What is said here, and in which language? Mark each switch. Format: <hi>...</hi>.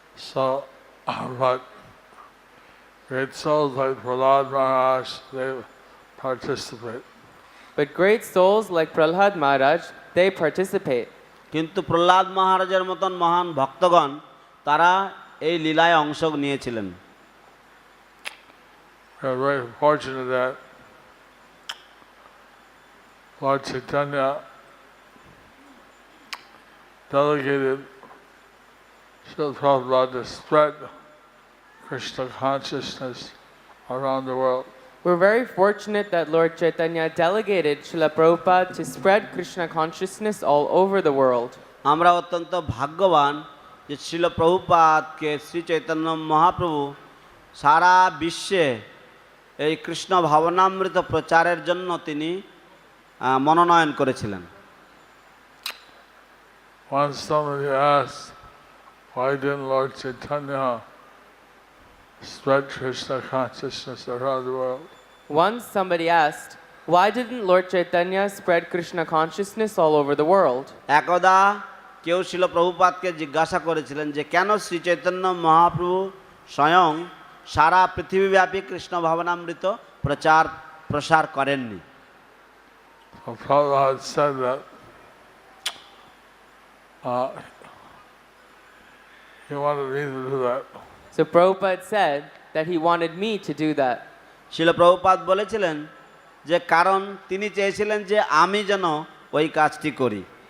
<en>So, but great souls like Prahlad Maharaj, they participate. But great souls like Prahlad Maharaj, they participate.</en> <bn>কিন্তু প্রহ্লাদ মহারাজের মতন মহান ভক্তগণ তারা এই লীলায় অংশ নিয়েছিলেন।</bn> <en>We are very fortunate that Lord Chaitanya delegated Srila Prabhupada to spread Krishna consciousness around the world. We're very fortunate that Lord Chaitanya delegated Srila Prabhupada to spread Krishna consciousness all over the world.</en> <bn>আমরা অত্যন্ত ভাগ্যবান যে শ্রীল প্রভুপাদকে শ্রী চৈতন্য মহাপ্রভু সারা বিশ্বে এই কৃষ্ণ ভাবনামৃত প্রচারের জন্য তিনি মনোনয়ন করেছিলেন।</bn> <en>Once somebody asked, why didn't Lord Chaitanya spread Krishna consciousness around the world? Once somebody asked, why didn't Lord Chaitanya spread Krishna consciousness all over the world?</en> <bn>একদা কেউ শ্রীল প্রভুপাদকে জিজ্ঞাসা করেছিলেন যে কেন শ্রী চৈতন্য মহাপ্রভু স্বয়ং সারা পৃথিবীব্যাপী কৃষ্ণ ভাবনামৃত প্রসার করেননি।</bn> <en>So Prabhupada said that he wanted me to do that. So Prabhupada said that he wanted me to do that.</en> <bn>Srila Prabhupada বলেছিলেন যে কারণ তিনি চেয়েছিলেন যে আমি যেন ওই কাজটি করি।</bn>